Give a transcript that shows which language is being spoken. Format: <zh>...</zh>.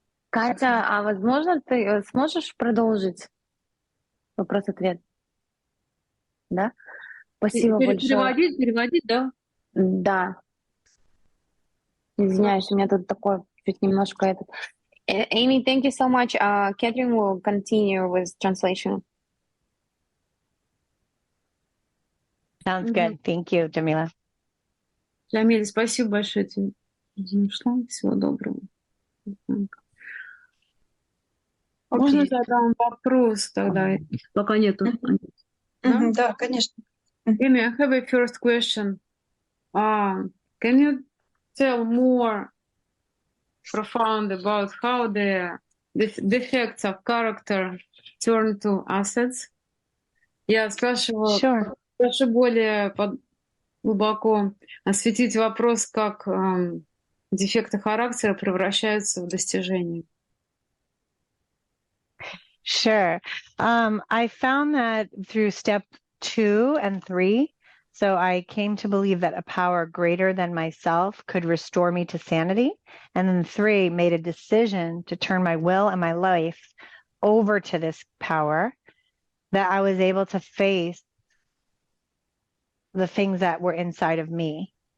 <ru>Катя, а возможно, ты сможешь продолжить вопрос-ответ? Да? Спасибо большое. Переводить, да? Да. Извиняюсь, у меня тут такое чуть немножко этот.</ru> <en>Amy, thank you so much. Catherine will continue with translation. Sounds good. Thank you, Jamila.</en> <ru>Джамиль, спасибо большое тебе. Всего доброго. Можно задам вопрос тогда, пока нету? Да, конечно.</ru> <en>Эми, I have a first question. Can you tell more profound about how the defects of character turn to assets.</en> <ru>Я спрашиваю,</ru> <en>Sure.</en> <ru>прошу более глубоко осветить вопрос, как дефекты характера превращаются в достижения.</ru> <en>Sure. I found that through step 2 and 3. So I came to believe that a power greater than myself could restore me to sanity. And then 3, made a decision to turn my will and my life over to this power, that I was able to face the things that were inside of me.</en>